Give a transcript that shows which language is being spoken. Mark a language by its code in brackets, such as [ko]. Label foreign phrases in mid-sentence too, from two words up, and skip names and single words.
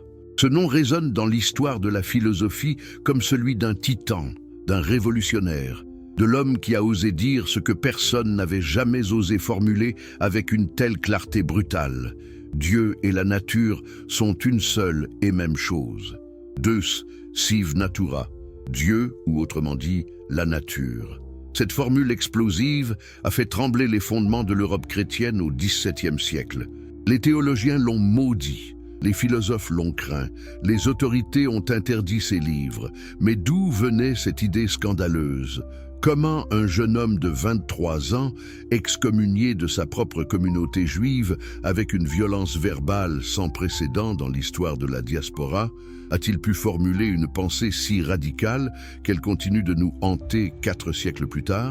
[fr] Ce nom résonne dans l'histoire de la philosophie comme celui d'un titan, d'un révolutionnaire, de l'homme qui a osé dire ce que personne n'avait jamais osé formuler avec une telle clarté brutale. Dieu et la nature sont une seule et même chose. [la] Deus sive natura, [fr] Dieu, ou autrement dit, la nature. Cette formule explosive a fait trembler les fondements de l'Europe chrétienne au XVIIe siècle. Les théologiens l'ont maudit, les philosophes l'ont craint, les autorités ont interdit ses livres. Mais d'où venait cette idée scandaleuse? Comment un jeune homme de 23 ans, excommunié de sa propre communauté juive avec une violence verbale sans précédent dans l'histoire de la diaspora, a-t-il pu formuler une pensée si radicale qu'elle continue de nous hanter 4 siècles plus tard?